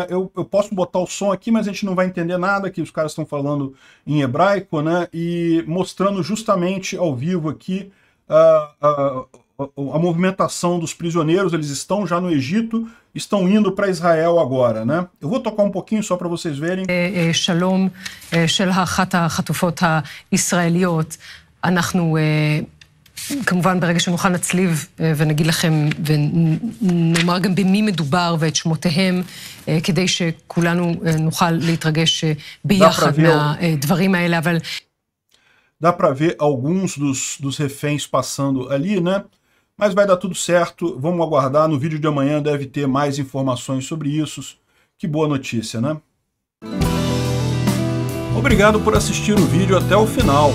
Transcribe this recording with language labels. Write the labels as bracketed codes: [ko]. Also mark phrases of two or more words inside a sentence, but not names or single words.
[pt] Eu posso botar o som aqui, mas a gente não vai entender nada, que os caras estão falando em hebraico, né? E mostrando justamente ao vivo aqui a movimentação dos prisioneiros. Eles estão já no Egito, estão indo para Israel agora, né? Eu vou tocar um pouquinho só para vocês verem. [he] שלום של אחת החטופות הישראליות. אנחנו כמובן ברגע שנוכל נצליב ונגיד לכם ונאמר גם במי מדובר ואת שמותיהם, כדי שכולנו נוכל להתרגש ביחד מהדברים האלה, אבל... [pt] Dá para ver alguns dos reféns passando ali, né? Mas vai dar tudo certo, vamos aguardar. No vídeo de amanhã deve ter mais informações sobre isso. Que boa notícia, né? Obrigado por assistir o vídeo até o final.